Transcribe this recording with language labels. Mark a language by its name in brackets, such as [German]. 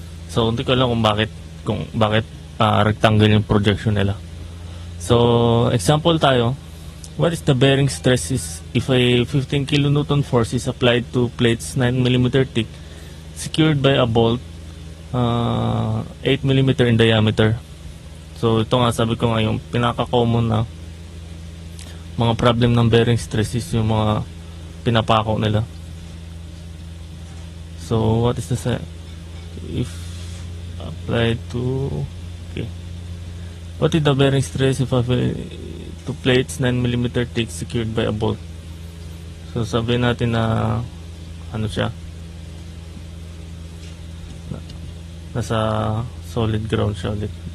[Filipino] So, hindi ko alam kung bakit rectangle yung projection nila. [English] So, [Filipino] example tayo. [English] What is the bearing stress is if a 15 kN force is applied to plates 9 mm thick secured by a bolt 8 mm in diameter. [Filipino] So, ito nga, sabi ko nga, yung pinaka-common na mga problem ng bearing stress is yung mga pinapako nila. [English] So, what is the if applied to, okay, what is the bearing stress if applied to plates 9 mm thick secured by a bolt? [Filipino] So, sabihin natin na ano siya, nasa solid ground siya ulit.